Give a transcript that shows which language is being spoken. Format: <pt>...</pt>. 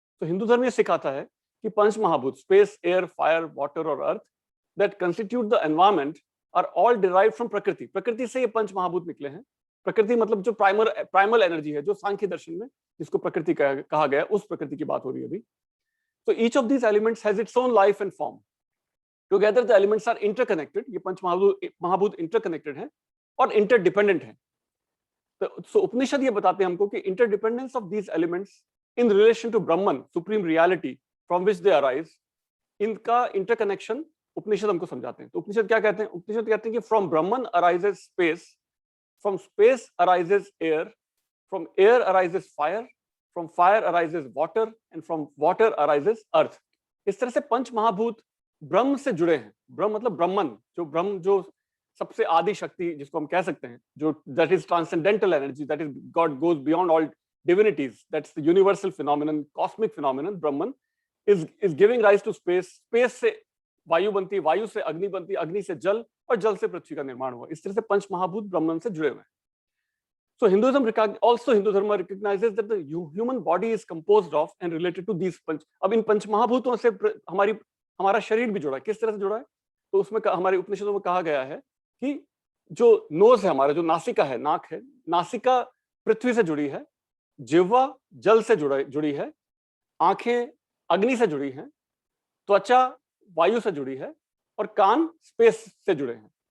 <hi>तो हिंदू धर्म ये सिखाता है कि पंच महाभूत,</hi> <en>Space, air, fire, water और earth, that constitute the environment are all derived from prakriti.</en> <hi>प्रकृति से ये पंच महाभूत निकले हैं। प्रकृति मतलब जो प्राइमल एनर्जी है, जो सांख्य दर्शन में जिसको प्रकृति कहा गया, उस प्रकृति की बात हो रही है अभी।</hi> <en>So each of these elements has its own life and form. Together the elements are interconnected.</en> <hi>ये पंच महाभूत interconnected हैं और interdependent हैं। So उपनिषद ये बताते हैं हमको कि</hi> <en>interdependence of these elements in relation to Brahman, supreme reality from which they arise,</en> <hi>इनका interconnection उपनिषद हमको समझाते हैं। तो उपनिषद क्या कहते हैं? उपनिषद कहते हैं कि</hi> <en>from Brahman arises space, from space arises air, from air arises fire, from fire arises water, and from water arises earth.</en> <hi>इस तरह से पंच महाभूत ब्रह्म से जुड़े हैं। ब्रह्म मतलब ब्रह्मन, जो सबसे आदि शक्ति जिसको हम कह सकते हैं, जो</hi> <en>that is transcendental energy, that is God goes beyond all divinities, that's the universal phenomenon, cosmic phenomenon. Brahman is giving rise to space,</en> <hi>space से वायु बनती, वायु से अग्नि बनती, अग्नि से जल, और जल से पृथ्वी का निर्माण हुआ। इस तरह से पंच महाभूत ब्रह्मन से जुड़े हुए हैं।</hi> <en>So Hinduism recognizes that the human body is composed of and related to these panch.</en> <hi>अब इन पंच महाभूतों से हमारा शरीर भी जुड़ा है। किस तरह से जुड़ा है? तो उसमें हमारे उपनिषदों में कहा गया है कि जो नोज है हमारा, जो नासिका है, नाक है, नासिका पृथ्वी से जुड़ी है, जिह्वा जल से जुड़ी है, आंखें अग्नि से जुड़ी हैं, त्वचा वायु से जुड़ी है, और कान स्पेस से जुड़े हैं।</hi>